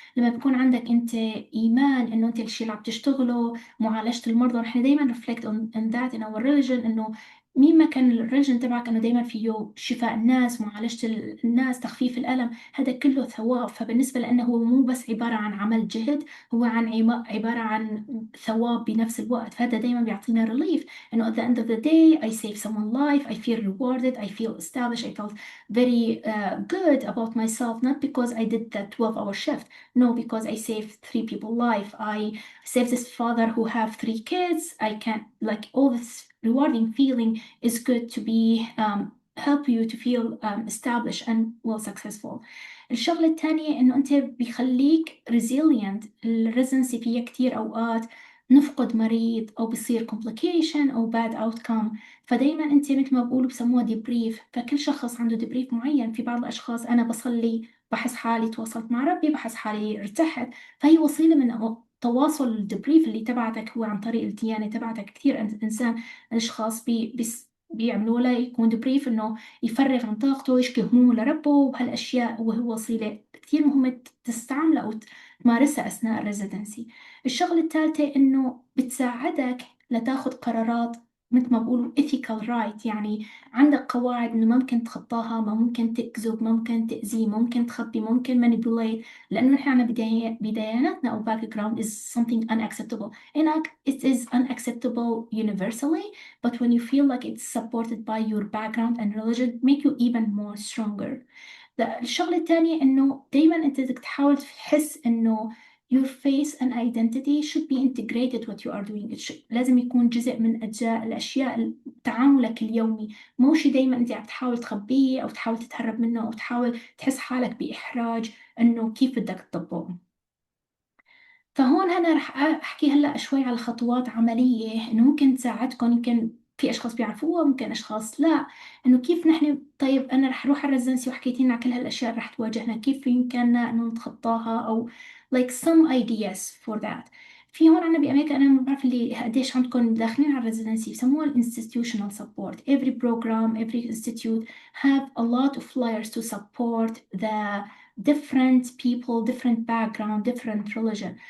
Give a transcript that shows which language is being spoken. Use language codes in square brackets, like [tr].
[ar] لما بيكون عندك أنت إيمان إنه أنت الشيء اللي عم تشتغله معالجة المرضى، نحن دايما [en] reflect on that in our religion، [ar] إنه مين ما كان الريليجن تبعك إنه دايما فيه شفاء الناس، معالجة الناس، تخفيف الألم، هذا كله ثواب. فبالنسبة لأنه هو مو بس عبارة عن عمل جهد، هو عبارة عن ثواب بنفس الوقت. فهذا دايما بيعطينا [en] relief [ar] إنه [en] at the end of the day I save someone's life, I feel rewarded, I feel established, I felt very good about myself, not because I did that 12-hour shift, no, because I saved 3 people's life, I saved this father who have 3 kids. I can, like, all this rewarding feeling is good to be help you to feel established and well successful. [ar] الشغلة الثانية إنه أنت بيخليك resilient. الريزنسي فيها كتير أوقات نفقد مريض أو بيصير complication أو bad outcome، فدايما أنت مثل ما بقولوا بسموها debrief. فكل شخص عنده debrief معين. في بعض الأشخاص أنا بصلي بحس حالي تواصلت مع ربي، بحس حالي ارتحت، فهي وسيلة من تواصل الدبريف اللي تبعتك هو عن طريق الديانة تبعتك. كتير إنسان أشخاص بيعملوا له يكون دبريف إنه يفرغ عن طاقته، يشكي همومه لربه وهالأشياء، وهو وسيلة كتير مهمة تستعملها أو تمارسها أثناء الريزيدنسي. الشغلة الثالثة إنه بتساعدك لتاخد قرارات مثل ما بقولوا ethical right، يعني عندك قواعد إنه ما ممكن تخطاها، ما ممكن تكذب، ما ممكن تأذي، ما ممكن تخبي، ممكن manipulate، لأنه نحن عنا بداياتنا أو [en] background is something unacceptable. It is unacceptable universally, but when you feel like it's supported by your background and religion make you even more stronger. [ar] الشغلة الثانية إنه دايما أنت بدك تحاول تحس إنه [en] your face and identity should be integrated what you are doing. [ar] لازم يكون جزء من أجزاء الأشياء تعاملك اليومي، مو شيء دايما أنت عم تحاول تخبيه أو تحاول تتهرب منه أو تحاول تحس حالك بإحراج إنه كيف بدك تطبقه. فهون أنا رح أحكي هلأ شوي على خطوات عملية إنه ممكن تساعدكم. يمكن في أشخاص بيعرفوها، ممكن أشخاص لا، إنه كيف نحن. طيب أنا رح أروح على الريزنسي وحكيتي لنا كل هالأشياء رح تواجهنا، كيف يمكننا إنه نتخطاها، أو [en] like some ideas for that. [ar] في هون عنا بأمريكا، أنا ما بعرف اللي قديش عندكم داخلين على الريزنسي، بسموها institutional support. [en] Every program, every institute have a lot of flyers to support the different people, different background, different religion.